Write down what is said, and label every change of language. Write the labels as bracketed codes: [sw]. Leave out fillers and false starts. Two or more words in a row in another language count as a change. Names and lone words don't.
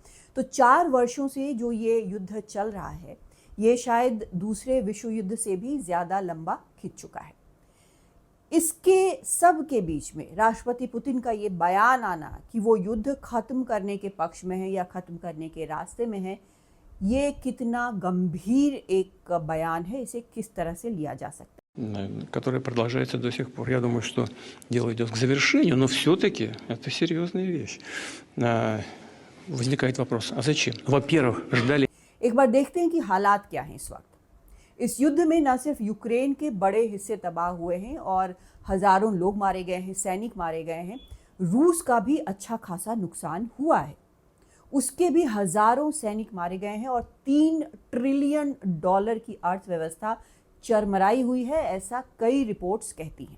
[hi] तो 4 वर्षों से जो ये युद्ध चल रहा है, ये शायद दूसरे विश्व युद्ध से भी ज़्यादा लंबा खिंच चुका है। इसके सब के बीच में राष्ट्रपति पुतिन का ये बयान आना कि वो युद्ध खत्म करने के पक्ष में है या खत्म करने के रास्ते में है, ये कितना गंभीर एक बयान है, इसे किस तरह से लिया जा सकता है? [ru] Который продолжается до сих пор. Я думаю, что дело идет к завершению, но все-таки это серьезная вещь. Возникает вопрос, а зачем? Во-первых, ждали... [hi] एक बार देखते हैं कि हालात क्या हैं इस वक्त। इस युद्ध में न सिर्फ यूक्रेन के बड़े हिस्से तबाह हुए हैं और हजारों लोग मारे गए हैं, सैनिक मारे गए हैं, रूस का भी अच्छा खासा नुकसान हुआ है। उसके भी हजारों सैनिक मारे गए हैं और $3 ट्रिलियन की अर्थव्यवस्था चरमराई हुई है, ऐसा कई रिपोर्ट्स कहती हैं।